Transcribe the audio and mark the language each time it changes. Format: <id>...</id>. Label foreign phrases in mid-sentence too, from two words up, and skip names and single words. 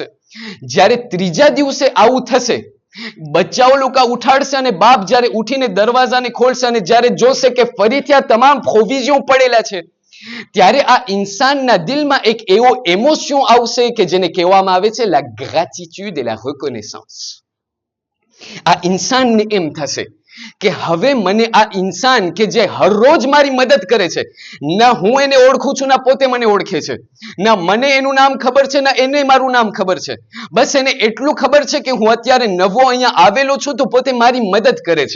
<gu>જ્યારે ત્રીજા દિવસે આવું થશે, બચ્ચાઓ લોકો ઉઠાડશે અને બાપ જ્યારે ઉઠીને દરવાજાને ખોલશે અને જ્યારે જોશે કે ફરીથી આ તમામ પ્રોવિઝન પડેલા છે, ત્યારે આ ઇન્સાનના દિલમાં એક એવો ઇમોશન આવશે કે જેને કહેવામાં આવે છે</gu> <fr>la gratitude et la reconnaissance.</fr> <gu>આ ઇન્સાનને એમ થશે કે હવે મને આ ઇન્સાન કે જે હરરોજ મારી મદદ કરે છે, ના હું એને ઓળખું છું ના પોતે મને ઓળખે છે, ના મને એનું નામ ખબર છે ના એને મારું નામ ખબર છે, બસ એને એટલું ખબર છે કે હું અત્યારે નવો અહીંયા આવેલો છું તો પોતે મારી મદદ કરે છે.</gu>